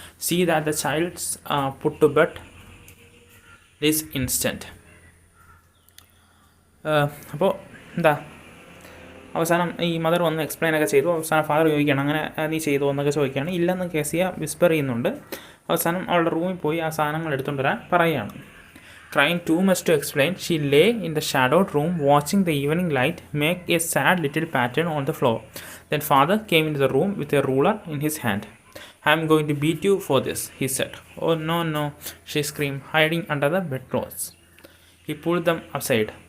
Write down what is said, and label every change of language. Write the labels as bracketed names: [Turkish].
[English] See that the child's put to bed this instant. [Malayalam] അപ്പോൾ അവസാനം ഈ മദർ വന്ന് എക്സ്പ്ലെയിൻ ഒക്കെ ചെയ്തു. അവസാനം ഫാദർ ചോദിക്കുകയാണ്, അങ്ങനെ നീ ചെയ്തു എന്നൊക്കെ ചോദിക്കുകയാണ്. ഇല്ലെന്ന് കെസിയ വിസ്പർ ചെയ്യുന്നുണ്ട്. അവസാനം അവളുടെ റൂമിൽ പോയി ആ സാധനങ്ങൾ എടുത്തുകൊണ്ട് വരാൻ പറയുകയാണ്. [English] Trying too much to explain, she lay in the shadowed room watching the evening light make a sad little pattern on the floor. Then father came into the room with a ruler in his hand. I am going to beat you for this, he said. Oh no, she screamed, hiding under the bedclothes. He pulled them aside.